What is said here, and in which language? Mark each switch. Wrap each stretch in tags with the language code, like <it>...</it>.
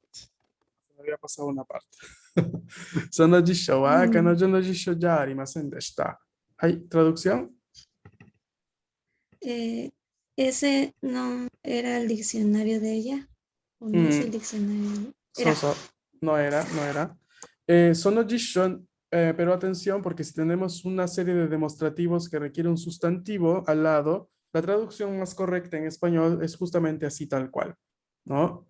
<es>Se me había pasado una parte.</es> <ja>その辞書は彼女の辞書じゃありませんでした。</ja> <es>はい、traducción. Ese no era el diccionario de ella. ¿O no es el diccionario? Era. No era.</es> <ja>Sono jishon,</ja> <es>pero atención, porque si tenemos una serie de demostrativos que requiere un sustantivo al lado, la traducción más correcta en español es justamente así tal cual, ¿no?</es>